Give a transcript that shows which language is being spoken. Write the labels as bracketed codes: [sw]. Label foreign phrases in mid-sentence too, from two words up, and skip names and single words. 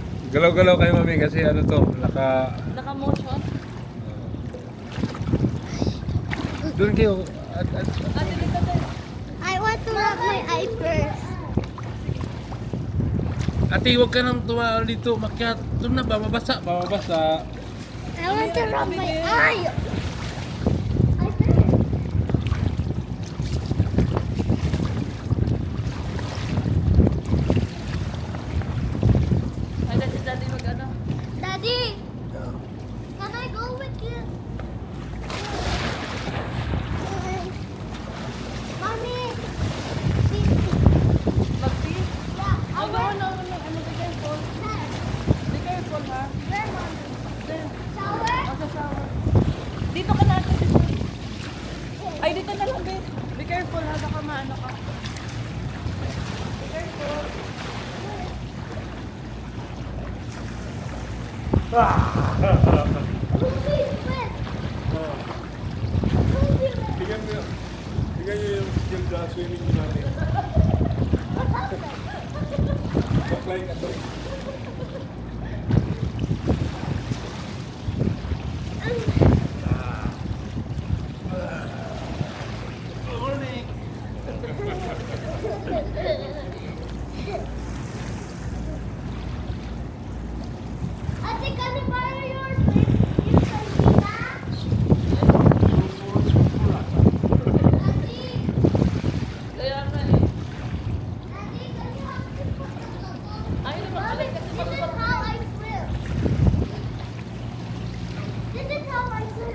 [tl] Galaw-galaw kayo mami kasi ano to, Naka-motion. Doon kayo. Ate, dito din. [en] I want to rub my eye first. [tl] Ate, huwag ka nang tumaon dito. Makyat. Doon na, bababasa. [en] I want to rub my eye. [tl] Ay, dati daddy mag-ano. [en] Daddy, can I go with you? Mommy, [tl] Mag-pee? [en] yeah, Oh, no. Be careful. Be careful, ha? where, Mommy? Then, Shower? [tl] magsa-shower. Dito ka natin. Ay, dito na lang, [en] babe. Be careful, [tl] ha? Baka maano ka. [en] Be careful. [tl] Tingnan nyo yung swimming nyo natin. Apply ka to. [en] Morning. Ate, can I borrow your sandina? [tl] Ate, Kaya nga eh. Ate, [en] can you help me put the logo? [tl] Ay, naman [en] Mommy, [tl] pala kasi [en] this is [tl] magpapag- [en] how I swim. This is how I swim.